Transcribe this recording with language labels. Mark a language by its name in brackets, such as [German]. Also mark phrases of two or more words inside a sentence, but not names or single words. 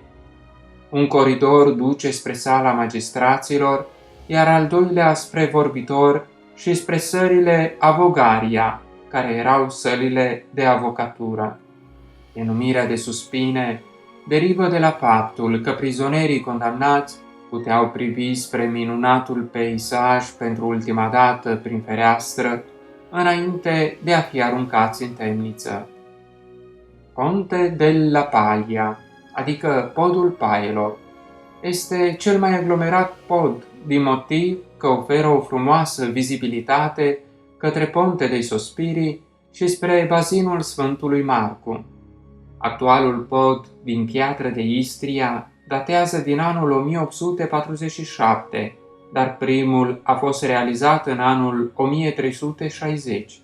[Romanian] Un coridor duce spre sala magistraților, iar al doilea spre vorbitor și spre sălile avogaria, care erau sălile de avocatură. Denumirea de suspine derivă de la faptul că prizonierii condamnați puteau privi spre minunatul peisaj pentru ultima dată prin fereastră, înainte de a fi aruncați în temniță. Ponte della Paglia, adică podul paielor, este cel mai aglomerat pod din motiv că oferă o frumoasă vizibilitate către Ponte dei Sospiri și spre bazinul Sfântului Marcu. Actualul pod din piatră de Istria datează din anul 1847, dar primul a fost realizat în anul 1360.